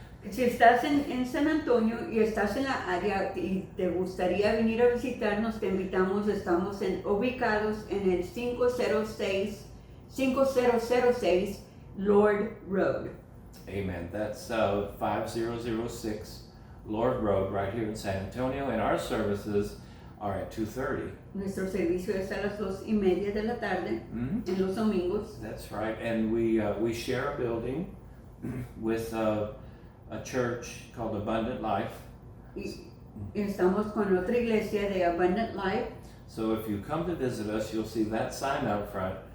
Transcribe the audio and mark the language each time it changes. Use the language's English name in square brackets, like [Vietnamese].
[Spanish] Si estás en San Antonio y estás en la área y te gustaría venir a visitarnos, te invitamos. Estamos ubicados en el 5006 Lord Road. amen. [English] That's 5006 Lord Road right here in San Antonio, and our services are at 2:30. [Spanish] Nuestro servicio es a las 2:30 de la tarde Mhm. en los domingos. [English] That's right, and we share a building with a church called Abundant Life. [Spanish] Y estamos con otra iglesia de Abundant Life. [English] So if you come to visit us, you'll see that sign out front.